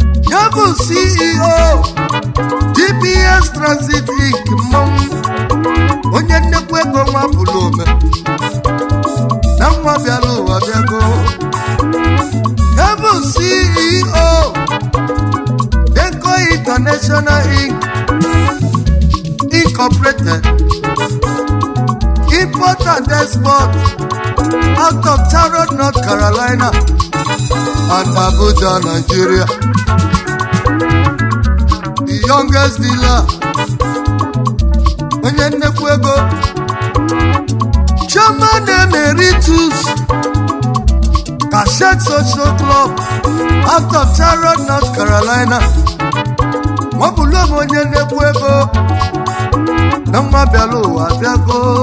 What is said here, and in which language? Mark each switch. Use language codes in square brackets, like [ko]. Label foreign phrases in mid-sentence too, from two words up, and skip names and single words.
[ig] Ya bụ C E O, G P S Transit Inc. Mmanwụ. Onye nnekwu ego nwa bụlụ ome. Na nwa bịara ụwa bịago. Ya bụ C E O, Denko International Inc. Incorporated. [en] Import and export. out of Charlotte, North Carolina, and Abuja, Nigeria. The youngest dealer, [ig] onye nnekwu ego, [en] Chairman Emeritus, Cassette Social Club, out of Charlotte, North Carolina. [ig] Ọ bụ onye nnekwu ego. na nwa bịala ụwa bịago.